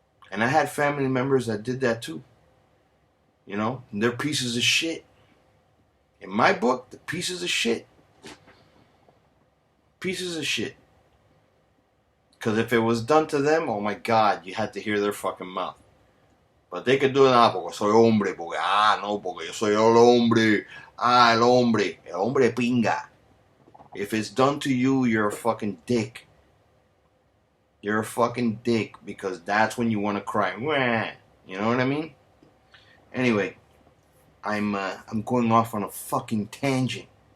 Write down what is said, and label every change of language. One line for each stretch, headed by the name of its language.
English: And I had family members that did that too. You know, and they're pieces of shit. In my book, the pieces of shit. Pieces of shit. Because if it was done to them, oh my God, you had to hear their fucking mouth. But they could do
Spanish: nada porque soy hombre, porque no, porque yo soy el hombre. El hombre. El hombre pinga.
English: If it's done to you, you're a fucking dick. You're a fucking dick because that's when you want to cry. You know what I mean? Anyway, I'm going off on a fucking tangent.